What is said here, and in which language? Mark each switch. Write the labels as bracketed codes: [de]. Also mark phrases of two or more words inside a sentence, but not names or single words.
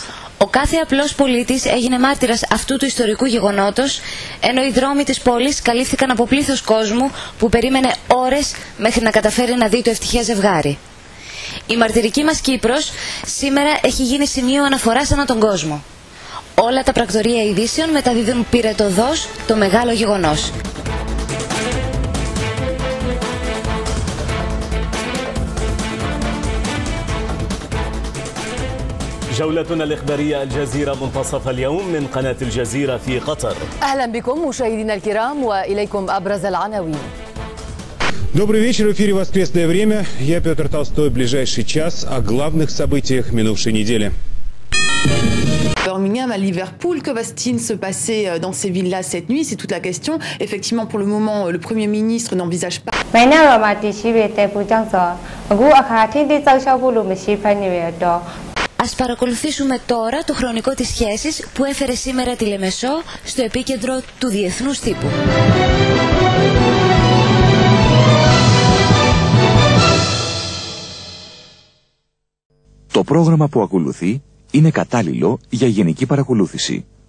[el] Ο κάθε απλός πολίτης έγινε μάρτυρας αυτού του ιστορικού γεγονότος, ενώ οι δρόμοι της πόλης καλύφθηκαν από πλήθος κόσμου που περίμενε ώρες μέχρι να καταφέρει να δει το ευτυχές ζευγάρι. Η μαρτυρική μας Κύπρος σήμερα έχει γίνει σημείο αναφοράς ανά τον κόσμο. Όλα τα πρακτορεία ειδήσεων μεταδίδουν πυρετωδώς το μεγάλο γεγονός. [ar] جولتنا الإخبارية الجزيرة منتصف اليوم من قناة الجزيرة في قطر. أهلا بكم مشاهدينا الكرام وإليكم أبرز العناوين. [ru] Добрый вечер. В эфире «Воскресное время». Я Петр Толстой. Ближайший час о главных событиях минувшей недели. [fr] Birmingham à Liverpool, que va-t-il se passer dans ces villes-là cette nuit? C'est toute la question. Effectivement, pour le moment, le Premier ministre n'envisage pas. [el] Ας παρακολουθήσουμε τώρα το χρονικό της σχέσης που έφερε σήμερα τη Λεμεσό στο επίκεντρο του διεθνούς τύπου. Το πρόγραμμα που ακολουθεί είναι κατάλληλο για γενική παρακολούθηση.